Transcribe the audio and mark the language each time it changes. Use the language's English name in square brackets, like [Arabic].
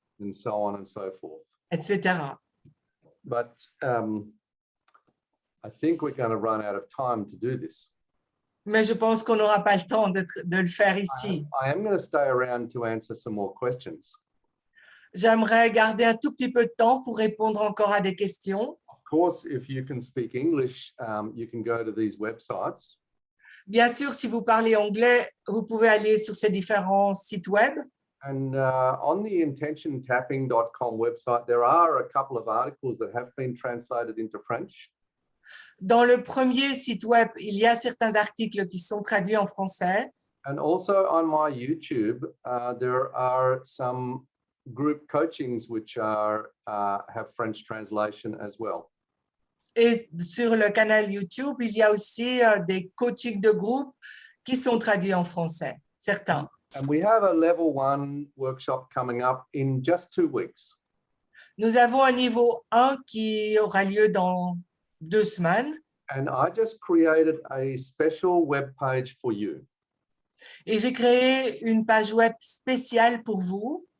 [English] and so on and so forth. [French] etc. [English] But I think we're going to run out of time to do this. [French] Mais je pense qu'on n'aura pas le temps de le faire ici. [English] I am going to stay around to answer some more questions. [French] J'aimerais garder un tout petit peu de temps pour répondre encore à des questions. [English] Of course, if you can speak English, you can go to these websites. [French] Bien sûr, si vous parlez anglais, vous pouvez aller sur ces différents sites web. [English] And on the intentiontapping.com website, there are a couple of articles that have been translated into French. [French] Dans le premier site web, il y a certains articles qui sont traduits en français. [English] And also on my YouTube, there are some group coachings which are have French translation as well. [French] Et sur le canal YouTube, il y a aussi des coachings de groupe qui sont traduits en français, certains. [English] And we have a level 1 workshop coming up in just 2 weeks. [French] Nous avons un niveau 1 qui aura lieu dans 2 semaines. [English] And I just created a special web page for you. [French] Et j'ai créé une page web spéciale pour vous.